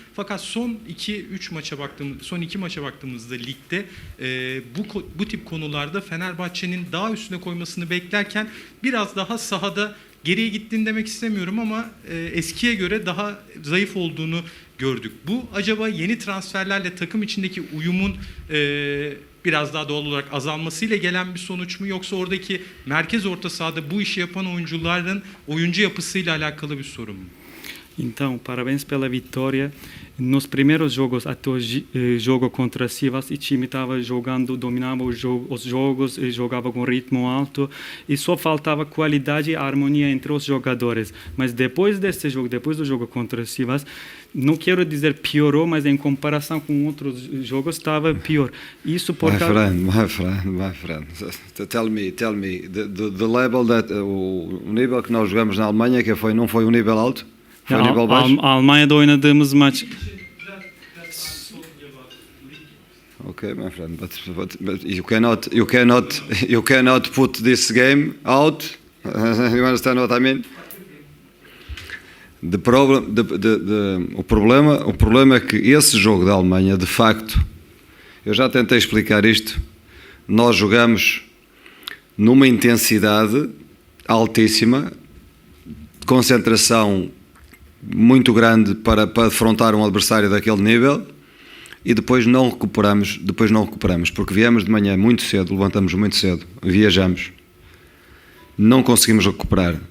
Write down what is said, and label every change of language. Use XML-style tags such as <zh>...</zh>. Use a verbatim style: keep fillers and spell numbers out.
<tr>Fakat son iki üç maça baktığımız, son iki maça baktığımızda ligde e, bu bu tip konularda Fenerbahçe'nin daha üstüne koymasını beklerken biraz daha sahada geriye gittiğini demek istemiyorum ama e, eskiye göre daha zayıf olduğunu gördük. Bu acaba yeni transferlerle takım içindeki uyumun e, biraz daha doğal olarak azalmasıyla gelen bir sonuç mu? Yoksa oradaki merkez orta sahada bu işi yapan oyuncuların oyuncu yapısıyla alakalı bir sorun mu?</tr> <pt>Então, parabéns pela vitória. Nos primeiros jogos, até o eh, jogo contra Sivas, o time estava jogando, dominava os, jo- os jogos, eh, jogava com ritmo alto e só faltava qualidade e harmonia entre os jogadores. Mas depois desse jogo, depois do jogo contra Sivas, não quero dizer piorou, mas em comparação com outros jogos estava pior. Isso por</pt> <en>my</en> <pt>causa...</pt> <en>friend, my friend, my friend. Tell me, tell me, the, the, the level that,</en> <pt>o nível que nós jogamos na Alemanha, que foi, não foi um nível alto?</pt> <tr>Ya, Al- Al- Almanya'da oynadığımız maç.</tr> <en>Okay, my friend, but, but, but you cannot, you cannot, you cannot put this game out. You understand what I mean? The problem, the, the, the,</en> <pt>o problema, o problema é que esse jogo da Alemanha, de facto, eu já tentei explicar isto. Nós jogamos numa intensidade altíssima, de concentração muito grande para, para afrontar um adversário daquele nível e depois não recuperamos, depois não recuperamos, porque viemos de manhã muito cedo, levantamos muito cedo, viajamos, não conseguimos recuperar.</pt>